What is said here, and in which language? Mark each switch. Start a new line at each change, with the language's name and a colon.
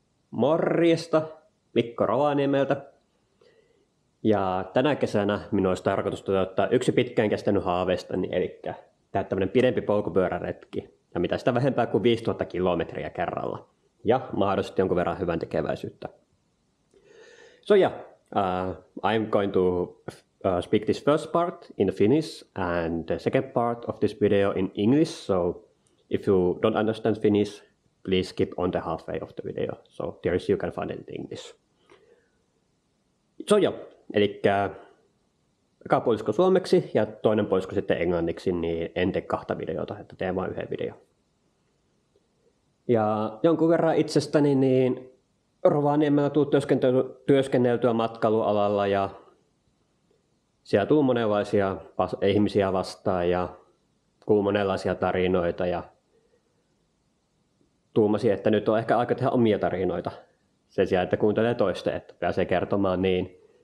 Finnish: Morjesta, Mikko Rovaniemeltä. Ja tänä kesänä minun olisi tarkoitus toteuttaa yksi pitkään kestänyt haaveistani, eli tehdä tämmöinen pidempi polkupyöräretki. Ja mitä sitä vähempää kuin 5000 kilometriä kerralla. Ja mahdollisesti jonkun verran hyvän tekeväisyyttä.
English: So yeah, I'm going to speak this first part in Finnish and the second part of this video in English. So if you don't understand Finnish, please skip on the halfway of the video. So there is you can find it in English.
Finnish: So joo, eli eka puolisko suomeksi ja toinen puolisko sitten englanniksi, niin en tee kahta videota, että teen vain yhden videon. Ja jonkun verran itsestäni, niin Rovaniemellä tuu työskenneltyä matkailualalla ja siellä tuu monenlaisia ihmisiä vastaan ja kuuluu monenlaisia tarinoita ja tuumasin, että nyt on ehkä aika tehdä omia tarinoita sen sijaan, että kuuntelee toista, että pääsee kertomaan niin.